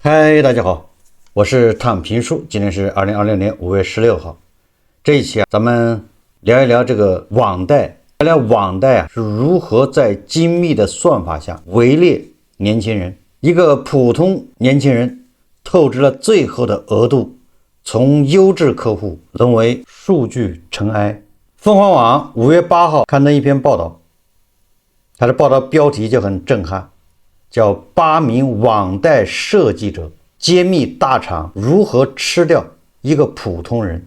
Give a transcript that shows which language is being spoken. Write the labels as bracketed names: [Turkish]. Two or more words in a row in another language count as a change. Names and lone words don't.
[Chinese] 嗨，大家好，我是躺平叔，今天是2026年5月16号。這一期咱們聊一聊這個網貸，聊聊網貸是如何在精密的算法下圍獵年輕人。一個普通年輕人透支了最後的額度，從優質客戶淪為數據塵埃。鳳凰網5月8號刊登一篇報道，它的報道標題就很震撼，叫8名網貸設計者揭秘大廠如何吃掉一個普通人。